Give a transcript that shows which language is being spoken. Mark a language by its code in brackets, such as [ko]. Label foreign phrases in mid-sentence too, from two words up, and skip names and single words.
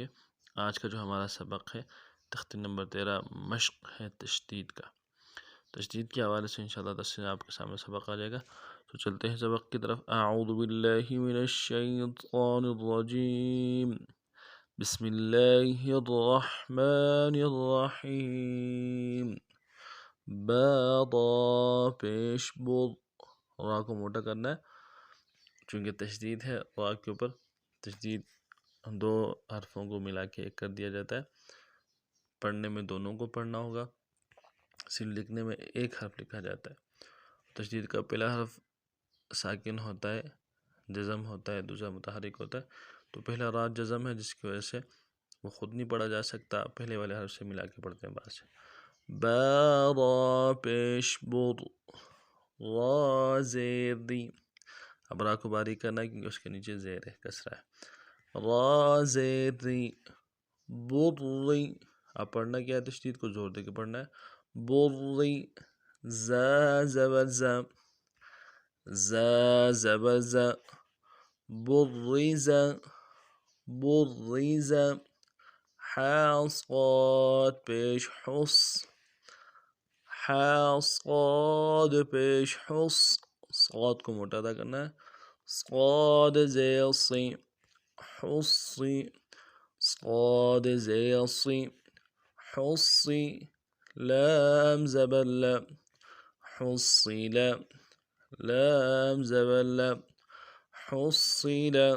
[ur] آج کا جو ہمارا سبق ہے تختی نمبر 13 مشق ہے تشدید کا۔ تشدید کے حوالے سے انشاءاللہ تفصیل آپ کے سامنے سبق آ جائے گا، تو چلتے ہیں سبق کی طرف۔ [ar] اعوذ باللہ من الشیطان الرجیم، بسم اللہ الرحمن الرحیم۔ [ur] با پیش بر، را کو موٹا کرنا ہے چونکہ تشدید ہے۔ را کے اوپر تشدید دو حرفوں کو ملا کے ایک کر دیا جاتا ہے۔ پڑھنے میں دونوں کو پڑھنا ہوگا، صرف لکھنے میں ایک حرف لکھا جاتا ہے۔ تشدید کا پہلا حرف ساکن ہوتا ہے، جزم ہوتا ہے، دوسرا متحرک ہوتا ہے۔ تو پہلا را جزم ہے، جس کی وجہ سے وہ خود نہیں پڑھا جا سکتا، پہلے والے حرف سے ملا کے پڑھتے ہیں بعد سے۔ با را پیش بر، را زیر دی۔ اب را کو باریک کرنا ہے کیونکہ اس کے نیچے زیر ہے، کسرہ ہے۔ را زیر دی، بری۔ اب پڑھنا کیا ہے؟ تشدید کو زور دے کے پڑھنا ہے۔ بری، ز زبر ز، ز زبر ز، بریز، بریز۔ ح صاد پیش حس، ح صاد پیش حس، صاد کو موٹا ادا کرنا ہے۔ صاد زیر سی، حسی، صاد زیر سی، حسی۔ لام زبر ل، حصل، لام زبر ل، حصل۔